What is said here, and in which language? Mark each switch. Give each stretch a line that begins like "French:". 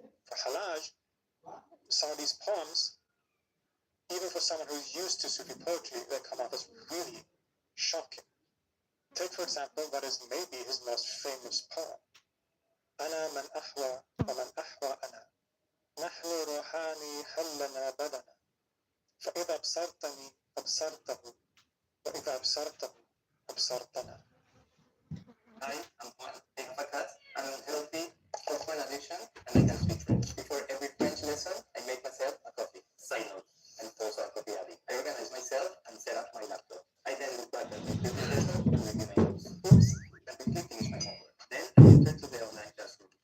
English: For Hallaj, some of these poems, even for someone who's used to Sufi poetry, they come off as really shocking. Take, for example, what is maybe his most famous poem.
Arabic: أنا من أحوى ومن أحوى أنا. نحن روحاني حلنا بدنا فإذا أبصرتني أبصرته وإذا أبصرته أبصرتنا.
English: I am one. I have a cat, an unhealthy coffee addiction, and I can speak French. Before every French lesson, I make myself a coffee. Side note, I'm also a coffee addict. I organize myself and set up my laptop. I then look back at my previous lesson to review my notes. Oops, and quickly finish my homework. Then I enter to the online classroom.